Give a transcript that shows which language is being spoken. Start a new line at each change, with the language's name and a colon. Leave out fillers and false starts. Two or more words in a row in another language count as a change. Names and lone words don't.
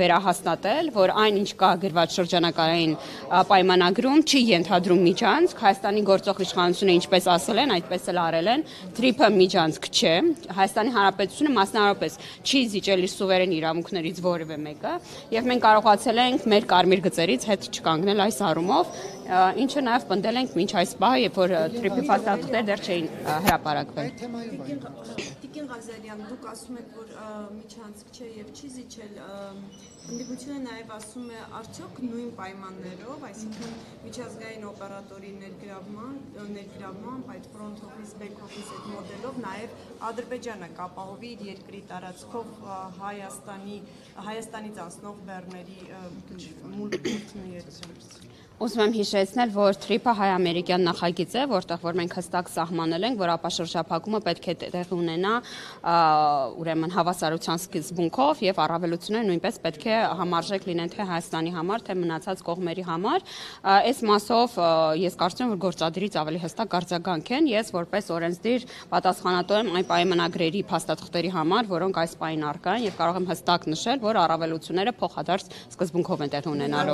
Armenian: վերահաստատել, որ այն ինչ կա գրված շրջանակային պայմանագրում չի ենթադրում միջանցք, Հայաստանի գործող իշխանությունը ինչպես ասել են, այդպես էլ արել են, Թրիփը միջանցք չէ, Հայաստանի Հանրապետությունը մասնավորապես չի զիջել իր սուվերեն իրավունքներից որևէ մեկը, եւ մենք կարողացել ենք մեր կարմիր գծերից հետ չկանգնել այս առումով, ինչը նաև պնդել ենք մինչ այս պահը, երբ որ Թրիփի փաստաթղթեր դեռ չէին հրապարակվել։ Տիկին Ղազարյան, դուք ասում եք, որ միջանցք չէ եւ չի զիջել, ընդդիմությունը նաև ասում է արդյոք նույն պայմաններով, այսինքն միջազգային օպերատորի ներգրավմամբ այդ
English: front office, back office
Armenian: այդ մոդելով նաև Ադրբեջանը կապահովի իր երկրի տարածքով Հայաստանից անցնող բեռների մուլտիպլիկացիա։ Ուզում եմ հիշեցնել, որ Թրիփը հայ-ամերիկյան նախագիծ է, որտեղ որ մենք հստակ սահմանել ենք, որ ապաշրջափակումը պետք է տեղի ունենա ուրեմն հավասարության սկզբունքով եւ առավելությունները նույնպես պետք է համարժեք լինեն թե Հայաստանի համար, թե մնացած կողմերի համար։ Այս մասով ես կարծում եմ, որ գործադիրից ավելի հստակ արձագանք են, ես որպես օրենսդիր պատասխանատու եմ այն պայմանագրերի փաստաթղթերի համար, որոնք այս պահին առկա են եւ կարող եմ հստակ նշել, որ առավելությունները փոխադարձ սկզբունքով են տեղի ունենալու։